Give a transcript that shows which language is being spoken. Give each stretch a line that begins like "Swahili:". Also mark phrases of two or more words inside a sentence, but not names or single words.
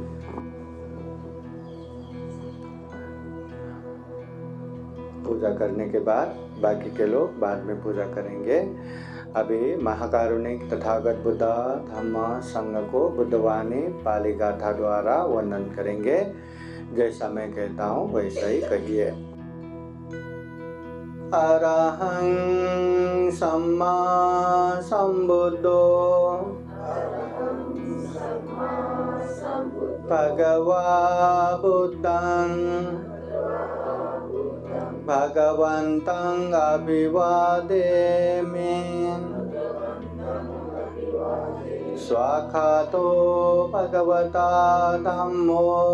Hindi: पूजा करने के बाद बाकी के लोग बाद में पूजा करेंगे। अभी महाकारुणिक तथागत बुद्ध धम्म संघ को बुद्धवाणी पाली गाथा द्वारा वंदन करेंगे। जैसा मैं कहता हूँ वैसा ही कहिए।
Pali: अरहं सम्मा सम्बुद्धो Bhagava Buddhang Bhagavantang Abhivademi Swakhato Bhagavata Dhammo